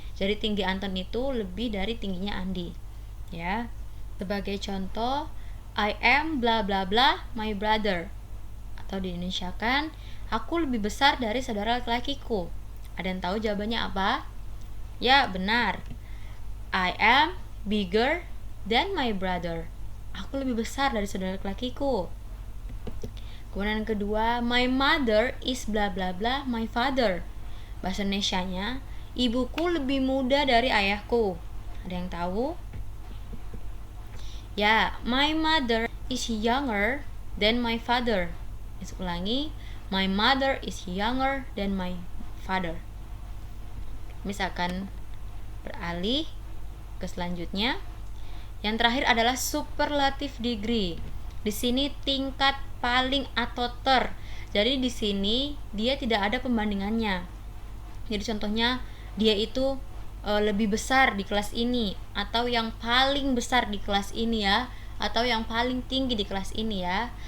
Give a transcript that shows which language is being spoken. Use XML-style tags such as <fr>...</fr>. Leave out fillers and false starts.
<id>Jadi tinggi Anton itu lebih dari tingginya Andi ya. Sebagai contoh,</id> <en>I am bla bla bla my brother,</en> <id>atau di Indonesia kan, aku lebih besar dari saudara laki-lakiku. Ada yang tahu jawabannya apa? Ya, benar.</id> <en>I am bigger than my brother.</en> <id>Aku lebih besar dari saudara laki-lakiku. Kemudian yang kedua,</id> <en>my mother is bla bla bla my father.</en> <id>Bahasa Indonesianya, ibuku lebih muda dari ayahku. Ada yang tahu?</id> <en>Ya, my mother is younger than my father.</en> <id>Ulangi,</id> <en>my mother is younger than my father.</en> <id>Misalkan beralih ke selanjutnya. Yang terakhir adalah superlative degree. Di sini tingkat paling atau ter. Jadi di sini dia tidak ada pembandingannya. Jadi contohnya dia itu lebih besar di kelas ini, atau yang paling besar di kelas ini ya, atau yang paling tinggi di kelas ini ya.</id>